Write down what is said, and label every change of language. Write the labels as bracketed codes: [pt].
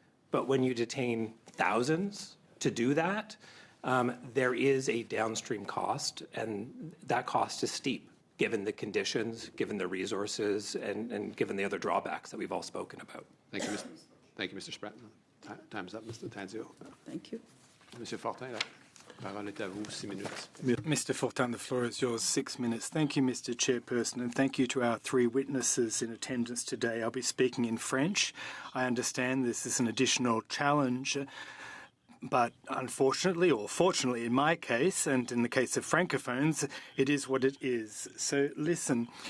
[en] But when you detain thousands to do that, there is a downstream cost, and that cost is steep, given the conditions, given the resources, and given the other drawbacks that we've all spoken about. Thank you, Mr. Spratt. Time's up, Mr. Tanzio. Thank you. [fr] Monsieur Fortin, la parole est à vous, 6 minutes. [en] Mr. Fortin, the floor is yours, 6 minutes. Thank you, Mr. Chairperson, and thank you to our 3 witnesses in attendance today. I'll be speaking in French. I understand this is an additional challenge, but unfortunately, or fortunately in my case, and in the case of Francophones, it is what it is. So listen.